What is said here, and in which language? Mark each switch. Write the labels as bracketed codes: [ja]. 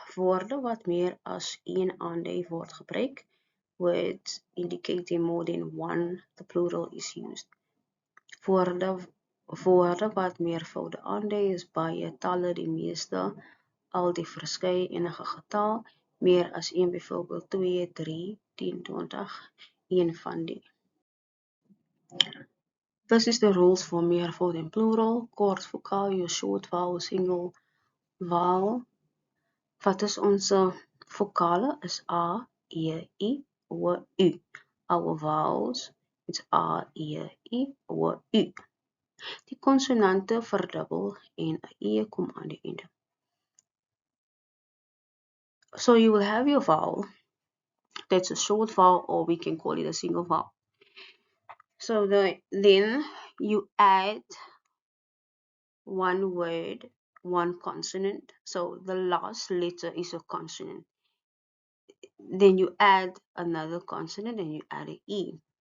[af] Woorde wat meer as een aandui word gebruik. [en] Words indicating more than one, the plural is used. [af] Woorde wat meervoude aandui is baie, talle, die meeste, al die verskeie, enige getal, meer as een, byvoorbeeld 2, 3, 10, 20, een van die. [en] This is the rules for meervoud and plural. [af] Kort vokaal, [en] your short vowel, single vowel. [af] Wat is ons vokale? Is A, E, I, O, U. [en] Our vowels, it's A, E, I, O, U. [af] Die konsonante verdubbel en 'n E kom aan die einde. [en] So you will have your vowel. That's a short vowel, or we can call it a single vowel. So then you add one word, one consonant. So the last letter is a consonant. Then you add another consonant and you add an E.